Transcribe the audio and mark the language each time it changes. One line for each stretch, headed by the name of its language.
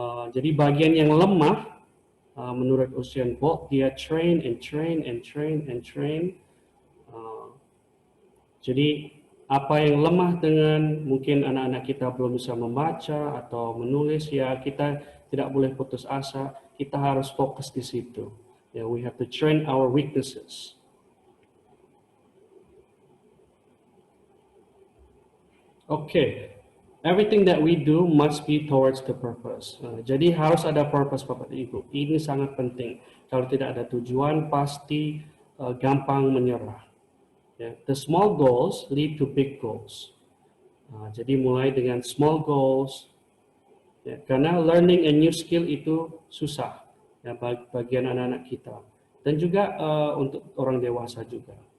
Indonesian: Jadi bagian yang lemah, menurut Usain Bolt, dia
English: train and train and train
Indonesian: and train. Jadi apa yang lemah dengan mungkin anak-anak kita belum bisa membaca atau menulis, ya kita tidak boleh putus asa. Kita harus fokus di situ.
English: Ya, we have to train our weaknesses. Okay. Everything that we do must be towards the purpose.
Indonesian: Jadi harus ada purpose, Bapak dan Ibu. Ini sangat penting. Kalau tidak ada tujuan, pasti gampang menyerah.
English: Yeah. The small goals lead to big goals.
Indonesian: Jadi mulai dengan small goals. Ya, karena
English: learning a new skill
Indonesian: itu susah. Ya, bagian anak-anak kita. Dan juga untuk orang dewasa juga.